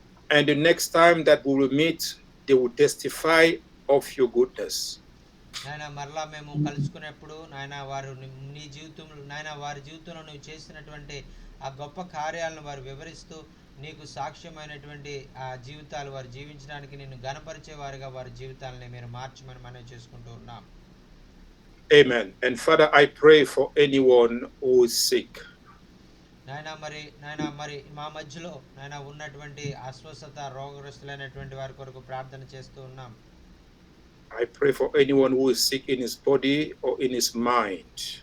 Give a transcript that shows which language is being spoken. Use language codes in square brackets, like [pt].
[en] And the next time that we will meet, they will testify of your goodness. [te] నాయనా మరలా మేము కలుసుకునేప్పుడు నాయనా వారు నీ జీవితంలో నాయనా వారి జీవితంలో నువ్వు చేసినటువంటి ఆ గొప్ప కార్యాలను వారు వివరిస్తూ నీకు సాక్ష్యమైనటువంటి ఆ జీవితాలు వారు జీవించడానికి నిన్ను గణపరిచే వారిగా వారి జీవితాలని మీరు మార్చమని మనం చేసుకుంటూ ఉన్నాం. [en] Amen. And Father, I pray for anyone who is sick. [te] నాయనా మరి మా మధ్యలో నాయనా ఉన్నటువంటి అస్వస్థత రోగగ్రస్తులైనటువంటి వారి కొరకు ప్రార్థన చేస్తూ ఉన్నాం. [en] I pray for anyone who is sick in his body or in his mind.